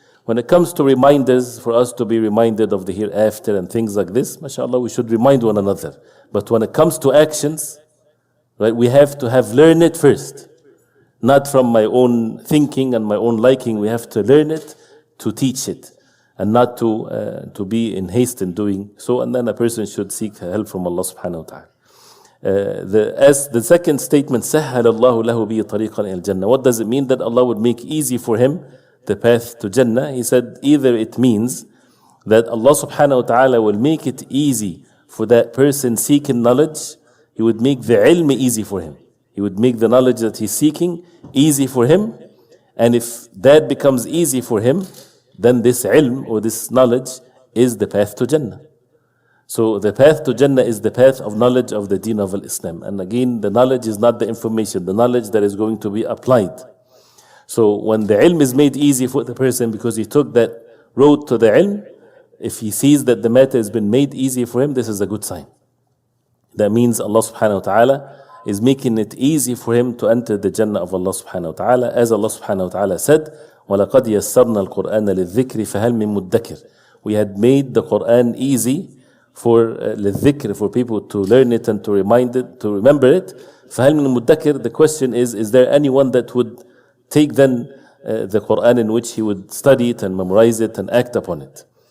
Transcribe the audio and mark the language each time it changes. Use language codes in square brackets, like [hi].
[en] When it comes to reminders, for us to be reminded of the hereafter and things like this, mashallah, we should remind one another. But when it comes to actions, right, we have to have learned it first. Not from my own thinking and my own liking. We have to learn it to teach it, and not to be in haste in doing so. And then a person should seek help from Allah subhanahu wa ta'ala. As the second statement, [ar] سَهَّلَ اللَّهُ لَهُ بِهِ طَرِيقًا إِلَى الْجَنَّةِ. [en] What does it mean that Allah would make easy for him the path to Jannah? He said either it means that Allah subhanahu wa ta'ala will make it easy for that person seeking knowledge. He would make the ilm easy for him. He would make the knowledge that he's seeking easy for him. And if that becomes easy for him, then this ilm or this knowledge is the path to Jannah. So the path to Jannah is the path of knowledge of the deen of Islam. And again, the knowledge is not the information, the knowledge that is going to be applied. So when the ilm is made easy for the person because he took that road to the ilm, if he sees that the matter has been made easy for him, this is a good sign. That means Allah subhanahu wa ta'ala is making it easy for him to enter the Jannah of Allah subhanahu wa ta'ala. As Allah subhanahu wa ta'ala said, [ar] وَلَقَدْ يَسَّرْنَا الْقُرْآنَ لِلذِّكْرِ فَهَلْ مِن مُدَّكِرٍ. [en] We had made the Quran easy for للذكر, for people to learn it and to remember it. [ar] فَهَلْ مِن مُدَّكِرٍ. [en] The question is there anyone that would take then the Quran in which he would study it and memorize it and act upon it?